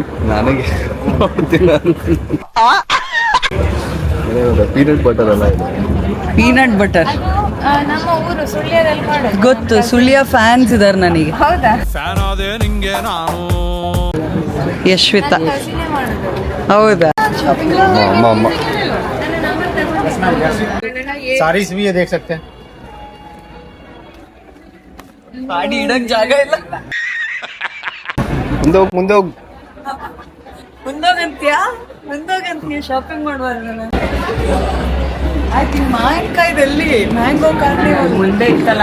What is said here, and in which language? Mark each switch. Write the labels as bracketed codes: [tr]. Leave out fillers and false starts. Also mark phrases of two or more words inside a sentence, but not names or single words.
[kn] ನನಗೆ [en] peanut butter [kn] ಅಲ್ಲ ಇದು. [en] peanut butter [kn] ನಮ್ಮ ಊರು ಸುಳ್ಯದಲ್ಲಿ ಮಾಡೋದು. ಗೊತ್ತು, ಸುಳ್ಯ ಫ್ಯಾನ್ಸ್ ಇದಾರೆ ನನಗೆ. ಹೌದಾ? ಯಶ್ವಿತಾ. ಹೌದಾ? ಅಮ್ಮ [hi] सारीज भी ये देख सकते हैं. [kn] ಗಾಡಿ ಇಡಕ್ ಜಾಗ ಇಲ್ಲ. ಮುಂದೆ ಹೋಗ್ ಮುಂದೋಗಂತೀಯ ಶಾಪಿಂಗ್ ಮಾಡುವಾಗ. ಆಯ್ತು, ಮಾವಿನಕಾಯ್ದಲ್ಲಿ [en] mango carnival [kn] ಮುಂದೆ ಇತ್ತಲ್ಲ.